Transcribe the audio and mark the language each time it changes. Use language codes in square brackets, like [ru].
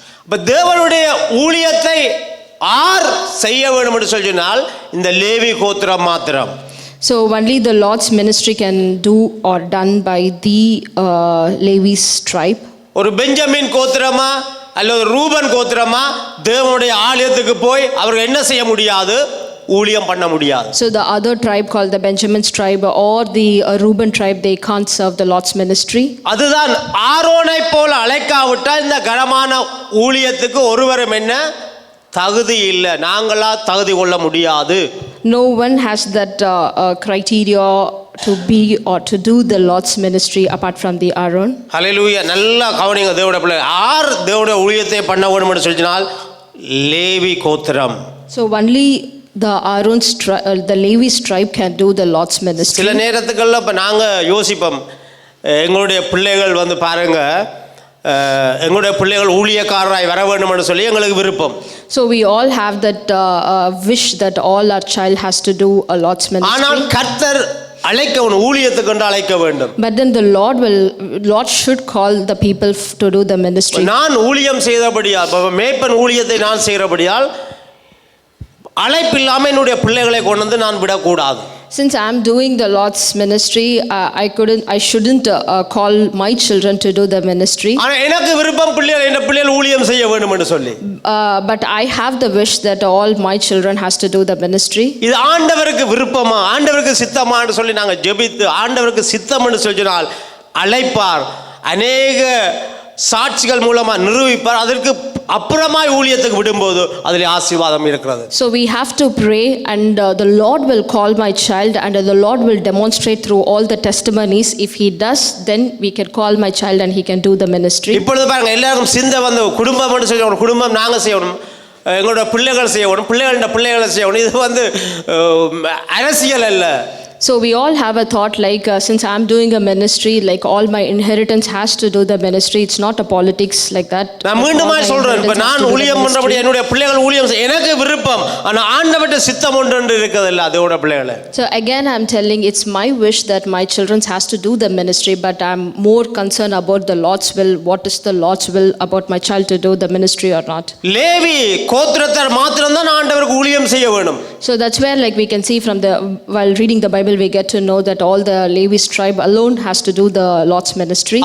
[ta] இப்ப தேவனுடைய ஊழியத்தை யார் செய்ய வேண்டும் என்று சொன்னால் இந்த லேவி கோத்திரம் மாத்திரம். [en] So only the Lord's ministry can do or done by the Levi's tribe. [ta] ஒரு பெஞ்சமின் கோத்திரமா அல்லது ரூபன் கோத்திரமா தேவனுடைய ஆலயத்துக்கு போய் அவர்கள் என்ன செய்ய முடியாது? ஊழியம் பண்ண முடியாது. [en] So the other tribe called the Benjamin's tribe or the Reuben tribe, they can't serve the Lord's ministry. [ta] அதுதான் ஆரோனை போல அழைக்காவிட்டால் இந்த கனமான ஊழியத்துக்கு ஒருவரும் என்ன தகுதி இல்லை, நாங்களா தகுதி கொள்ள முடியாது. [en] No one has that criteria to be or to do the Lord's ministry apart from the Aaron. [ta] ஹல்லேலூயா. நல்லா கவனிங்க தேவனுடைய பிள்ளை. யார் தேவனுடைய ஊழியத்தை பண்ண வேண்டும் என்று சொன்னால் லேவி கோத்திரம். [en] So only the Levi's tribe can do the Lord's ministry. [ta] சில நேரத்துக்கெல்லாம் இப்போ நாங்கள் யோசிப்போம், எங்களுடைய பிள்ளைகள் வந்து பாருங்க, எங்களுடைய பிள்ளைகள் ஊழியக்காரராய் வர வேண்டும் என்று சொல்லி எங்களுக்கு விருப்பம். [en] So we all have that wish that all our child has to do a Lord's ministry. [ta] ஆனால் கர்த்தர் அழைக்க வேண்டும், ஊழியத்துக்கு என்று அழைக்க வேண்டும். [en] But then the Lord should call the people to do the ministry. [ta] நான் ஊழியம் செய்தபடியால், மேய்ப்பன் ஊழியத்தை நான் செய்கிறபடியால் அழைப்பில்லாமல் என்னுடைய பிள்ளைகளை கொண்டு வந்து நான் விடக்கூடாது. [en] Since I am doing the Lord's ministry, I shouldn't call my children to do the ministry. [ta] ஆனால் எனக்கு விருப்பம் பிள்ளைகள் ஊழியம் செய்ய வேண்டும் என்று சொல்லி. [en] But I have the wish that all my children has to do the ministry. [ta] இது ஆண்டவருக்கு விருப்பமா, ஆண்டவருக்கு சித்தமா என்று சொல்லி நாங்கள் ஜெபித்து ஆண்டவருக்கு சித்தம் என்று சொல்லினால் அழைப்பார். அநேக சாட்சிகள் மூலமா நிரூபிப்பார். அதற்கு அப்புறமாய் ஊழியத்துக்கு விடும்போது அதில் ஆசீர்வாதம் இருக்கிறது. [en] So we have to pray, and the Lord will call my child, and the Lord will demonstrate through all the testimonies. If he does, then we can call my child and he can do the ministry. [ta] இப்பொழுது பாருங்க, எல்லாருக்கும் சிந்தை வந்து குடும்பம்னு சொல்லி, குடும்பம் நாங்கள் செய்யணும், எங்களோட பிள்ளைகள் செய்யணும், பிள்ளைகளை செய்யணும். இது வந்து அரசியல் அல்ல. [en] So we all have a thought like, since I'm doing a ministry, like all my inheritance has to do the ministry. It's not a politics like that. [ta] நான் மீண்டுமா சொல்றேன், இப்ப நான் ஊழியம் பண்றபடி என்னுடைய பிள்ளைகள் ஊழியம் எனக்கு விருப்பம், ஆனா ஆண்டவருடைய சித்தம் ஒன்று இருக்குது இல்ல அதோட பிள்ளைகளை. [en] So again I'm telling, it's my wish that my children has to do the ministry, but I'm more concerned about the Lord's will. What is the Lord's will about my child to do the ministry or not? [ta] Levi கோத்திரத்தார் மாத்திரம் தான் ஆண்டவருக்கு ஊழியம் செய்ய வேணும். [en] So that's where, like, we can see from the, while reading the Bible, we get to know that all the Levi's tribe alone has to do the Lord's ministry.